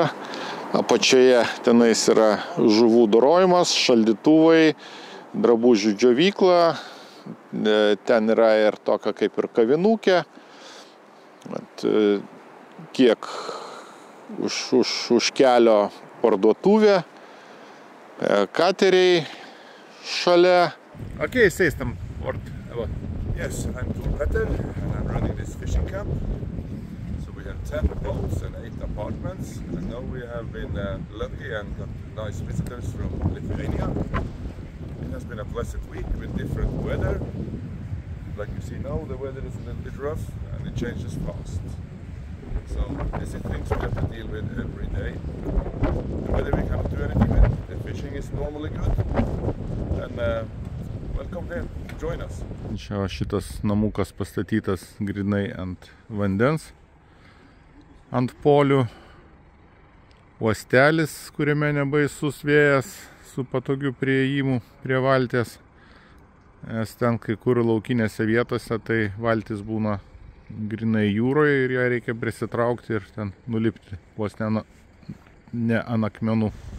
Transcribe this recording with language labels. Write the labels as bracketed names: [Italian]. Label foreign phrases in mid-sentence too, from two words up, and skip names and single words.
[Lithuanian] Apačioje tenais yra žuvų dorojimas, šaldytuvai, drabužių džiovykla, ten yra ir tokia kaip ir kavinukė. Kiek už kelio parduotuvė, kateriai šalia. [English] Okay, say some word. Yes, I'm Tor Petter and I'm running this fishing camp. So we have 10 boats and 8 apartments, and now we have been lucky and got nice visitors from Lithuania. It has been a blessed week with different weather. Like you see now, the weather is a little bit rough and it changes fast. So these are things we have to deal with every day. The weather we cannot do anything with. The fishing is normally good. And welcome here, join us. [Lithuanian] Čia šitas namukas pastatytas grinai ant vandens, ant polių. Uostelis, kuriame nebaisus vėjas su patogiu priėjimu prie valties. Nes ten kai kur laukinėse vietose tai valtis būna grinai jūroje ir ją reikia prisitraukti ir ten nulipti, vos ne ant akmenų.